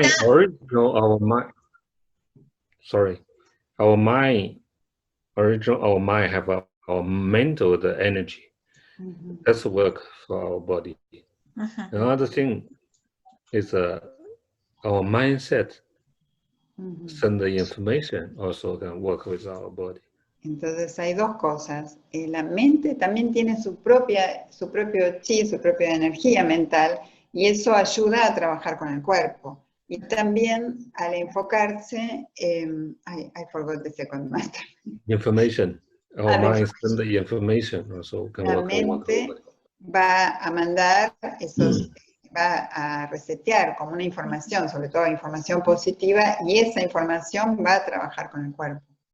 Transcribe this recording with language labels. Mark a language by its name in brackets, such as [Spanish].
[English] mind, original, our mind. Sorry, our mind, original, our mind have our mental the energy. That's work for our body. Another thing is our mindset. Send the information also can work with our body. [Spanish] Entonces hay dos cosas. La mente también tiene su propio chi, su propia energía mental, y eso ayuda a trabajar con el cuerpo. Y también al enfocarse, [English] I forgot the second master. Information. Our mind send the information also can [Spanish] La [English] work on [Spanish] mente va a mandar esos, va a resetear como una información, sobre todo información positiva, y esa información va a trabajar con el cuerpo.